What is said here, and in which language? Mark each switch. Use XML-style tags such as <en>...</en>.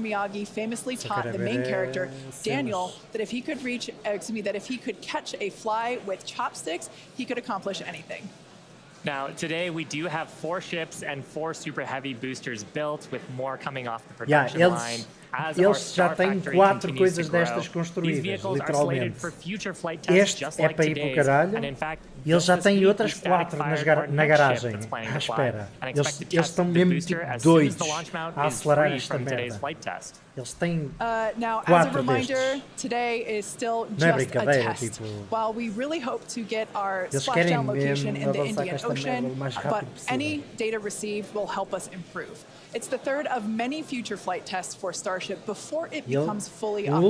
<en>Miyagi famously taught the main character, Daniel, that if he could catch a fly with chopsticks, he could accomplish anything. Now, today we do have 4 ships and 4 super heavy boosters built, with more coming off the production line. As our Star Factory continues to grow, these vehicles are slated for future flight tests just like today's, and in fact,</en> <pt>eles já têm outras 4 na garagem, à espera. Eles estão mesmo tipo doidos a acelerar esta merda. Eles têm 4</pt> <en>now, as a reminder, today is still just a test. While we really hope to get our splashdown location in the Indian Ocean, but any data received will help us improve. It's the third of many future flight tests for Starship before it becomes fully operational.</en>